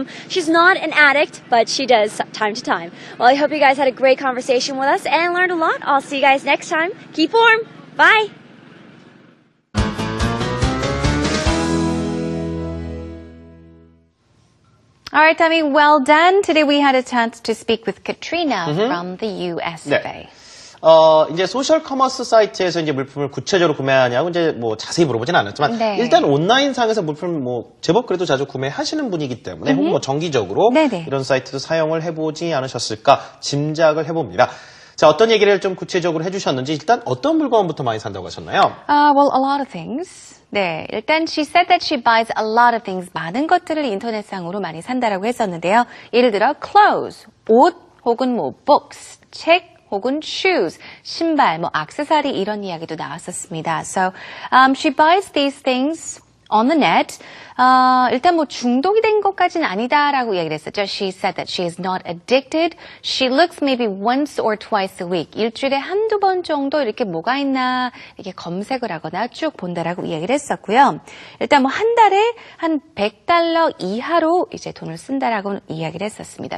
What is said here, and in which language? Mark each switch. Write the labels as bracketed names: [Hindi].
[English] She's not an addict, but she does time to time. Well, I hope you guys had a great conversation with us and learned a lot. I'll see you guys next time. Keep warm. Bye. All right, Tammy, well done. Today we had a chance to speak with Katrina from the USA. [Korean] 네. 이제 소셜 커머스 사이트에서 이제 물품을 구체적으로 구매하냐고 이제 뭐 자세히 물어보진 않았지만 네. 일단 온라인 상에서 물품을 뭐 제법 그래도 자주 구매하시는 분이기 때문에 혹은 뭐 정기적으로 네네. 이런 사이트도 사용을 해보지 않으셨을까 짐작을 해봅니다. 자, 어떤 얘기를 좀 구체적으로 해주셨는지 일단 어떤 물건부터 많이 산다고 하셨나요? [English] Well, a lot of things. [Korean] 네, 일단 [English] she said that she buys a lot of things. [Korean] 많은 것들을 인터넷상으로 많이 산다라고 했었는데요. 예를 들어 clothes, 옷 혹은 뭐 books, 책 혹은 shoes, 신발, 뭐 액세서리 이런 이야기도 나왔었습니다. [English] So, she buys these things on the net. [Korean] 일단 뭐 중독이 된 것까지는 아니다라고 이야기를 했었죠. [English] She said that she is not addicted. She looks maybe once or twice a week. [Korean] 일주일에 한두 번 정도 이렇게 뭐가 있나 이렇게 검색을 하거나 쭉 본다라고 이야기를 했었고요. 일단 뭐 한 달에 한 $100 이하로 이제 돈을 쓴다라고 이야기를 했었습니다.